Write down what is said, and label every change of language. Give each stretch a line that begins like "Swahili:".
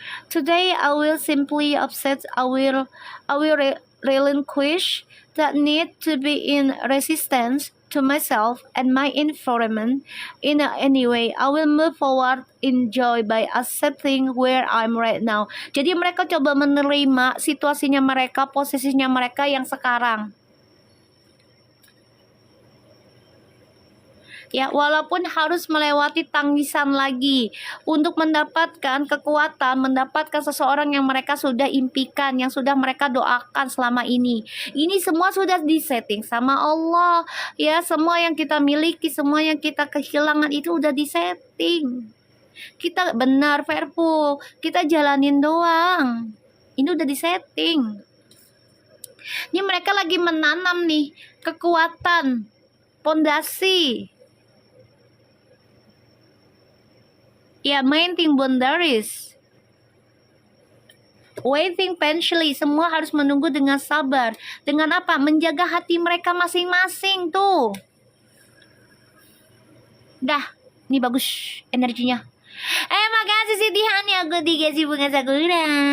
English: Today I will simply upset. I will relinquish that need to be in resistance to myself and my environment in any way. I will move forward in joy by accepting where I'm right now.
Indonesian: Jadi mereka coba menerima situasinya mereka, posisinya mereka yang sekarang. Ya, walaupun harus melewati tangisan lagi untuk mendapatkan kekuatan, mendapatkan seseorang yang mereka sudah impikan, yang sudah mereka doakan selama ini. Ini semua sudah disetting sama Allah. Ya, semua yang kita miliki, semua yang kita kehilangan itu udah disetting. Kita benar, Fairful. Kita jalanin doang. Ini udah disetting. Ini mereka lagi menanam nih kekuatan, pondasi.
English: Ya, maintain boundaries. Waiting patiently.
Indonesian: Semua harus menunggu dengan sabar. Dengan apa? Menjaga hati mereka masing-masing tuh. Dah, ini bagus energinya. Makasih Siti Hani, aku dikasih bunga sakura.